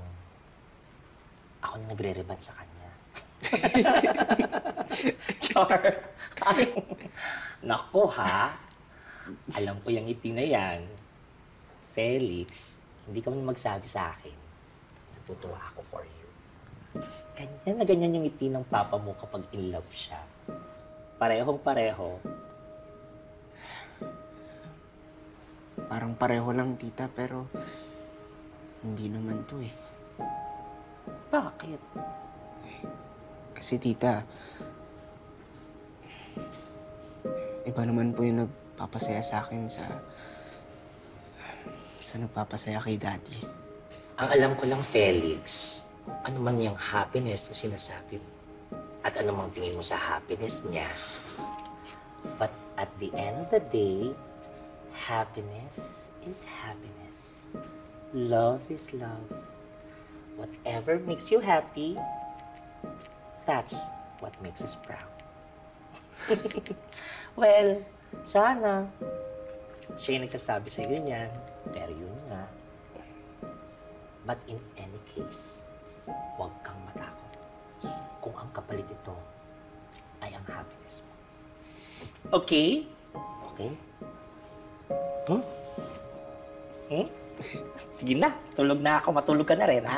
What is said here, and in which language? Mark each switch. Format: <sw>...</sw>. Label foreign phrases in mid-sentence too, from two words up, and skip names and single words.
<tl>Ako na nagre-reband sa kanya. Char! Nako ha! Alam ko yung ngiti na yan. Felix, hindi ka man magsabi sa akin. Natutuwa ako</tl> <en>for you.</en> <tl>Ganyan na ganyan yung ngiti ng papa mo kapag in love siya. Parehong-pareho. Parang pareho lang, tita, pero hindi naman to eh. Bakit? Kasi tita, iba naman po yung nagpapasaya sa akin sa nagpapasaya kay Daddy. Ang alam ko lang, Felix, ano man yung happiness na sinasabi mo at ano mang tingin mo sa happiness niya.</tl> <en>But at the end of the day, happiness is happiness. Love is love. Whatever makes you happy, that's what makes us proud. Well,</en> <tl>sana siya yung nagsasabi sa iyo niyan, pero yun nga.</tl> <en>But in any case,</en> <tl>huwag kang matakot kung ang kapalit ito ay ang happiness mo. Okay? Okay? Sige na, tulog na ako. Matulog ka na rin, ha?</tl>